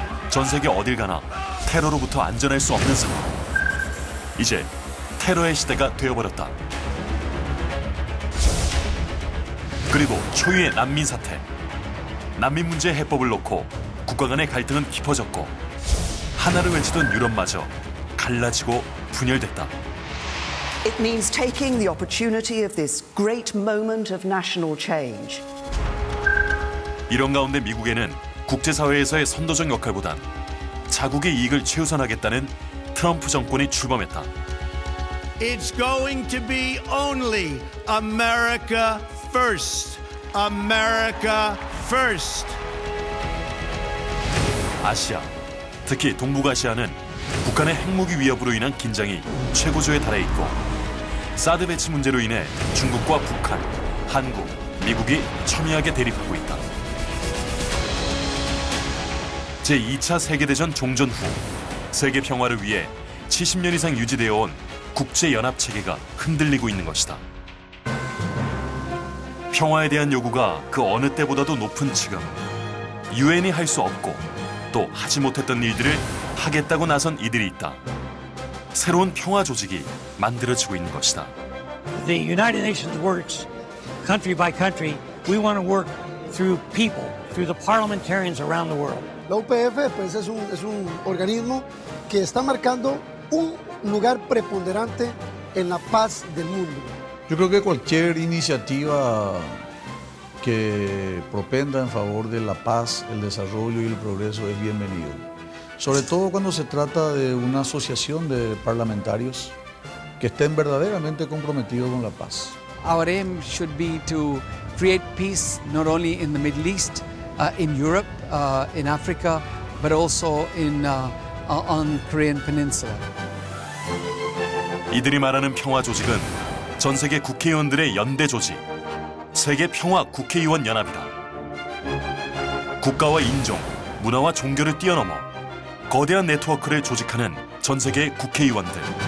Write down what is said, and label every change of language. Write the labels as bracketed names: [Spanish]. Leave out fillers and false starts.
[Korean] 전 세계 어딜 가나 테러로부터 안전할 수 없는 상황. 이제 테러의 시대가 되어버렸다. 그리고 초유의 난민 사태. 난민 문제의 해법을 놓고 국가 간의 갈등은 깊어졌고 하나를 외치던 유럽마저 갈라지고 분열됐다. [English] It means taking the opportunity of this great moment of national change. [Korean] 이런 가운데 미국에는 국제사회에서의 선도적 역할보단 자국의 이익을 최우선하겠다는 트럼프 정권이 출범했다. [English] It's going to be only America first. America first. [Korean] 아시아, 특히 동북아시아는 북한의 핵무기 위협으로 인한 긴장이 최고조에 달해 있고 사드 배치 문제로 인해 중국과 북한, 한국, 미국이 첨예하게 대립하고 있다. 제2차 세계대전 종전 후 세계 평화를 위해 70년 이상 유지되어 온 국제연합체계가 흔들리고 있는 것이다. 평화에 대한 요구가 그 어느 때보다도 높은 지금 유엔이 할 수 없고 또 하지 못했던 일들을 하겠다고 나선 이들이 있다. 새로운 평화 조직이 만들어지고 있는 것이다. [English] The United Nations works country by country. We want to work through people, through the parliamentarians around the world. [Spanish] La UPF pues, es un organismo que está marcando un lugar preponderante en la paz del mundo. Yo creo que cualquier iniciativa que propenda en favor de la paz, el desarrollo y el progreso es bienvenido. Sobre todo cuando se trata de una asociación de parlamentarios que estén verdaderamente comprometidos con la paz. [English] Our aim should be to create peace not only in the Middle East, in Europe, in Africa, but also on Korean Peninsula. [Korean] 이들이 말하는 평화 조직은 전 세계 국회의원들의 연대 조직, 세계 평화 국회의원 연합이다. 국가와 인종, 문화와 종교를 뛰어넘어 거대한 네트워크를 조직하는 전 세계 국회의원들.